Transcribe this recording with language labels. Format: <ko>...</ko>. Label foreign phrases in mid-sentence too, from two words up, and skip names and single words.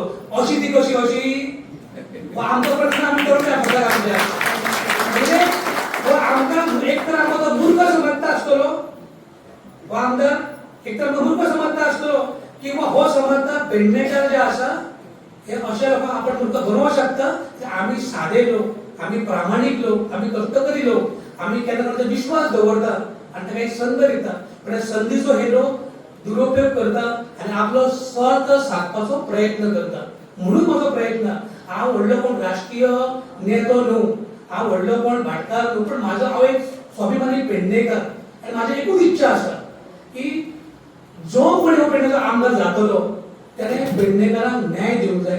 <kok>अशी ती कशी अशी आमचो प्रश्न आमी करूया फक्त आमच्या म्हणजे आमकां एक तर आमकां तो मूर्ख समजता आसतलो हो आमदार एक तर मूर्ख समजता आसतलो किंवा हो समजता पेडणेकार जे आसा हे अशा लोकांक आपण मूर्ख बनवू शकता की आम्ही साधे लोक, आम्ही प्रामाणिक लोक, आम्ही कष्टकरी लोक, आम्ही केन्ना केन्ना विश्वास दवरतात आणि ताका एक संद दिता. पण या संदीचो हे लोक दुरुपयोग करतात आणि आपलो स्वार्थ साधपाचो प्रयत्न करतात. म्हणून म्हजो प्रयत्न हांव व्हडलो कोण राजकीय नेतो न्हू, हांव व्हडलो कोण भाटकार न्हू, पण म्हाजो हांव एक स्वाभिमानी पेडणेकार आनी म्हाजी एकूच इच्छा आसा की जो कोणी हो पेडणेचो आमदार जातलो त्याने पेडणेकारांक न्याय दिवंक जाय.</kok>